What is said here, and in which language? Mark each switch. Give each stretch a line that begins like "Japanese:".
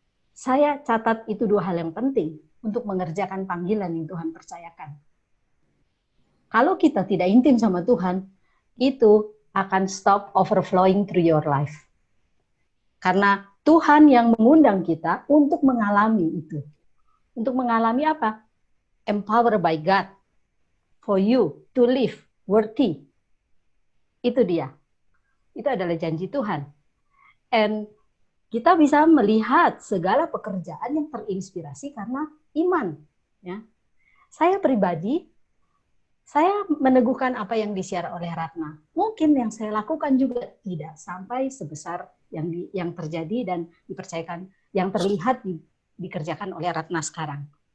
Indonesian: Saya catat itu 2 hal yang penting untuk mengerjakan panggilan yang Tuhan percayakan. Kalau kita tidak intim sama Tuhan, itu akan
English: stop overflowing through your life.
Indonesian: Karena Tuhan yang mengundang kita untuk mengalami itu. Untuk mengalami apa?
English: Empowered by God for you to live worthy.
Indonesian: Itu dia. Itu adalah janji Tuhan. And kita bisa melihat segala pekerjaan yang terinspirasi karena iman. Ya. Saya pribadi, saya meneguhkan apa yang disiar oleh Ratna. Mungkin yang saya lakukan juga tidak sampai sebesar yang terjadi dan dipercayakan, yang terlihat dikerjakan oleh Ratna sekarang.